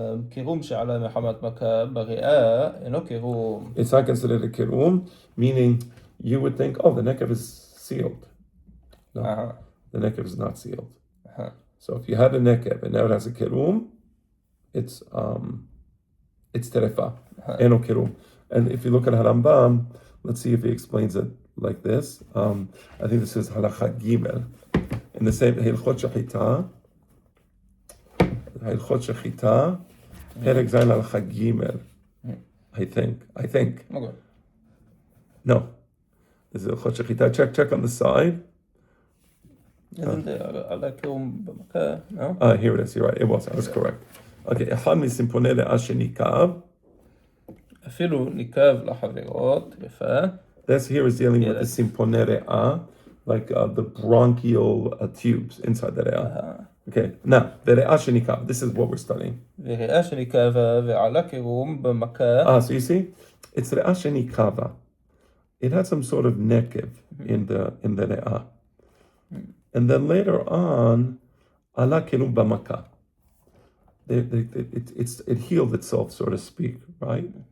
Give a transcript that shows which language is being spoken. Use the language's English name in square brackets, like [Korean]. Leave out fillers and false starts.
[Hebrew] קירום שעלה מחמת מכה בריאה אינו קירום. [English] It's not considered a kirum, meaning you would think, the nekev is sealed. No, the nekev is not sealed. So if you had a nekev and now it has a kirum, it's terefa, eno kirum. And if you look at Harambam, let's see if he explains it like this. I think this is halacha gimel. In the same hilchot shechita. Hilchot Shechita, Perek Zayin Halacha Gimel. I think. Okay. No. This is Hilchot Shechita. Check on the side. Isn't it [Hebrew] ala kirum b'makah? [English] No? Here it is. You're right. It was. I was correct. Okay. [Hebrew] Echad misimpone le'ah shenikav. אפילו ניקב לחברות, יפה. [English] This here is dealing with the simpone re'ah, like the bronchial tubes inside the re'ah. Okay, now, the ריאה שניקב, this is what we're studying. [Hebrew] וריאה שניקבה ועלה קירום במכה. [English] So you see, it's ריאה שניקבה. It had some sort of nekev in the ריאה. [Hebrew] And then later on, עלה קירום במכה. [English] It healed itself, so to speak, right?